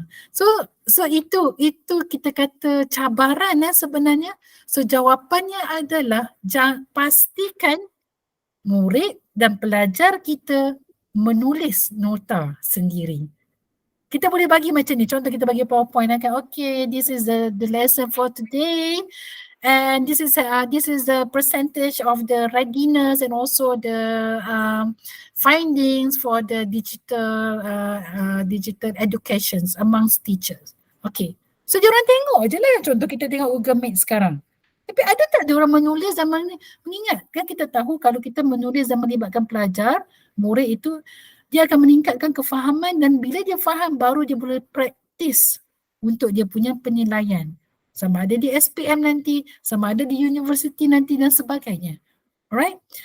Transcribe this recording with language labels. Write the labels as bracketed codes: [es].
[ms] So itu kita kata cabaran sebenarnya. So jawapannya adalah pastikan murid dan pelajar kita menulis nota sendiri. Kita boleh bagi macam ni. Contoh kita bagi PowerPoint kan. [en] Okay, this is the lesson for today. And this is the percentage of the readiness and also the findings for the digital educations amongst teachers. [ms] Okay, so diorang tengok je lah. Contoh kita tengok Google Meet sekarang. Tapi ada tak diorang menulis dan mengingat? Kan kita tahu kalau kita menulis dan melibatkan pelajar, murid itu dia akan meningkatkan kefahaman dan bila dia faham baru dia boleh praktis untuk dia punya penilaian. Sama ada di SPM nanti, sama ada di university nanti dan sebagainya. Alright?